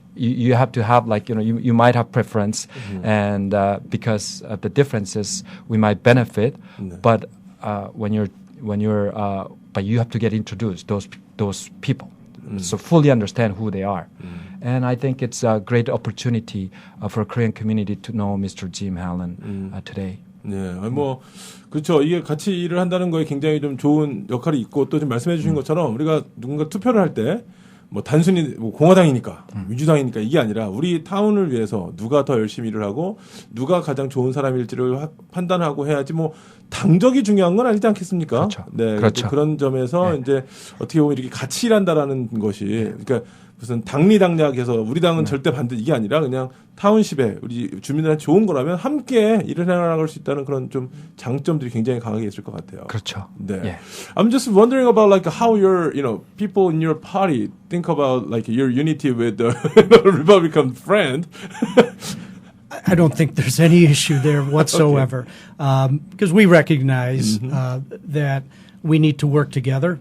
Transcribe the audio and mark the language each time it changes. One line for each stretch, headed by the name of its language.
English: You have to have you might have preference, and because of the differences, we might benefit. But when you're but you have to get introduced those people, so fully understand who they are. And I think it's a great opportunity for a Korean community to know Mr. Jim Halen today.
Korean: 네, 뭐 그렇죠. 이게 같이 일을 한다는 거에 굉장히 좀 좋은 역할이 있고 또 좀 말씀해 주신 것처럼 우리가 누군가 투표를 할 때. 뭐 단순히 뭐 공화당이니까 민주당이니까 이게 아니라 우리 타운을 위해서 누가 더 열심히 일을 하고 누가 가장 좋은 사람일지를 판단하고 해야지 뭐 당적이 중요한 건 아니지 않겠습니까? 그렇죠. 네, 그렇죠. 그런 점에서 이제 어떻게 보면 이렇게 같이 일한다라는 것이 그러니까 무슨 당리당략해서 우리 당은 절대 반대 이게 아니라 그냥 타운십에 우리 주민들한테 좋은 거라면 함께 일을 해나갈 수 있다는 그런 좀 장점들이 굉장히 강하게 있을 것 같아요. 그렇죠. 네. 예.
English: I'm just wondering about how your people in your party think about your unity with the Republican friend. I don't think there's any issue there whatsoever, because we recognize that we need to work together.